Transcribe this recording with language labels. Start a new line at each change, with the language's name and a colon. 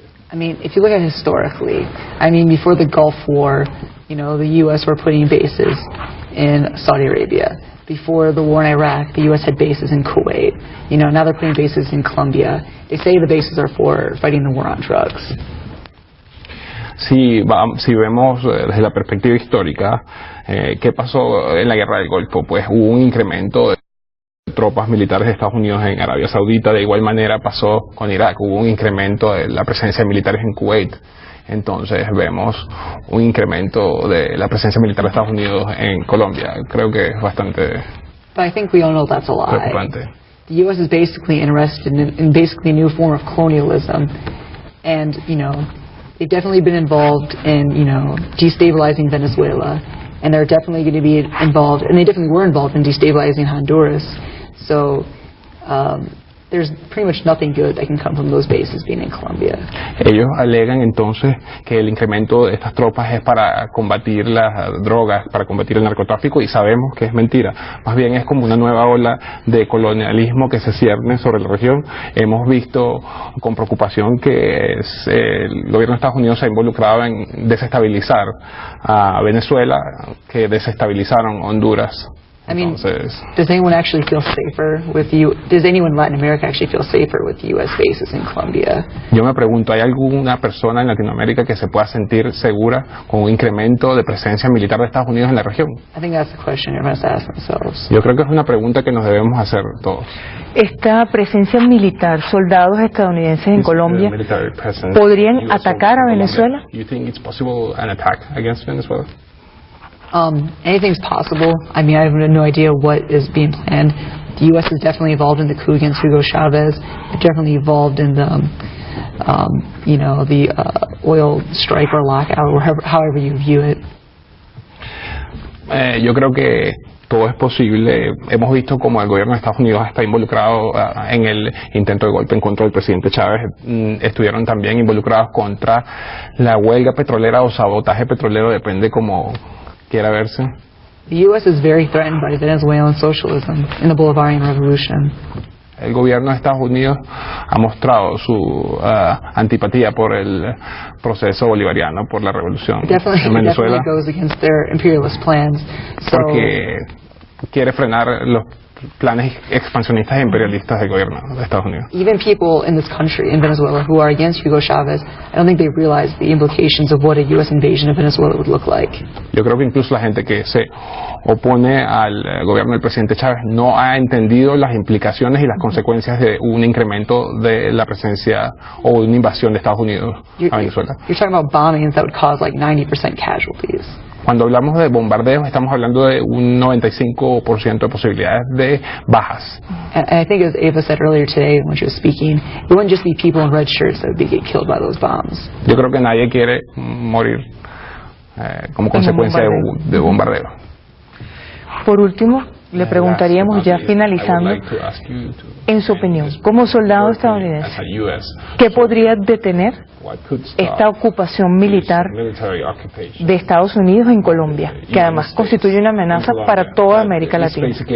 English: I mean, if you look at it historically, I mean, before the Gulf War, you know, the U.S. were putting bases in Saudi Arabia. Before the war in Iraq, the U.S. had bases in Kuwait. You know, now they're putting bases in Colombia. They say the bases are for fighting the war on drugs.
Spanish: Si vemos desde la perspectiva histórica, ¿qué pasó en la Guerra del Golfo? Pues hubo un incremento de tropas militares de Estados Unidos en Arabia Saudita. De igual manera pasó con Irak, hubo un incremento de la presencia de militares en Kuwait. Entonces vemos un incremento de la presencia militar de Estados Unidos en Colombia. Creo que es bastante
English: But I think we all know that's a lie.
Spanish: preocupante.
English: The U.S. is basically interested in basically a new form of colonialism, and you know, they've definitely been involved in, you know, destabilizing Venezuela, and they're definitely going to be involved, and they definitely were involved in destabilizing Honduras. So there's pretty much nothing good that can come from those bases being in Colombia.
Spanish: Ellos alegan entonces que el incremento de estas tropas es para combatir las drogas, para combatir el narcotráfico, y sabemos que es mentira. Más bien es como una nueva ola de colonialismo que se cierne sobre la región. Hemos visto con preocupación que el gobierno de Estados Unidos se ha involucrado en desestabilizar a Venezuela, que desestabilizaron Honduras.
English: I mean, does anyone actually feel safer with you? Does anyone in Latin America actually feel safer with U.S. bases in Colombia?
Spanish: Yo me pregunto, ¿hay alguna persona en Latinoamérica que se pueda sentir segura con un incremento de presencia militar de Estados Unidos en la región?
English: I think that's the question everyone has to ask themselves.
Spanish: Yo creo que es una pregunta que nos debemos hacer todos. Esta presencia militar, soldados estadounidenses en Colombia, ¿podrían atacar a Venezuela?
English: You think it's possible an attack against Venezuela? Anything's possible. I mean, I have no idea what is being planned. The U.S. is definitely involved in the coup against Hugo Chavez. They're definitely involved in the, you know, the oil strike or lockout, or however you view it.
Spanish: Yo creo que todo es posible. Hemos visto como el gobierno de Estados Unidos está involucrado en el intento de golpe en contra del presidente Chávez. Estuvieron también involucrados contra la huelga petrolera o sabotaje petrolero, depende como quiera verse.
English: The U.S. is very threatened by Venezuelan socialism in the Bolivarian Revolution.
Spanish: El gobierno de Estados Unidos ha mostrado su antipatía por el proceso bolivariano, por la revolución en Venezuela,
English: it goes against their imperialist plans.
Spanish: Porque quiere frenar los planes expansionistas e imperialistas del gobierno de Estados Unidos.
English: Even people in this country, in Venezuela, who are against Hugo Chavez, I don't think they realize the implications of what a U.S. invasion of Venezuela would look like.
Spanish: Yo creo que incluso la gente que se opone al gobierno del presidente Chávez no ha entendido las implicaciones y las consecuencias de un incremento de la presencia o una invasión de Estados Unidos a Venezuela.
English: You're talking about bombings that would cause like 90% casualties.
Spanish: Cuando hablamos de bombardeos, estamos hablando de un 95% de posibilidades de bajas.
English: And I think, as Ava said earlier today when she was speaking, it wouldn't just be people in red shirts that would get killed by those bombs.
Spanish: Yo creo que nadie quiere morir como consecuencia de bombardeo. Por último, le preguntaríamos, ya finalizando, en su opinión, como soldado estadounidense, ¿qué podría detener esta ocupación militar de Estados Unidos en Colombia, que además constituye una amenaza para toda América Latina?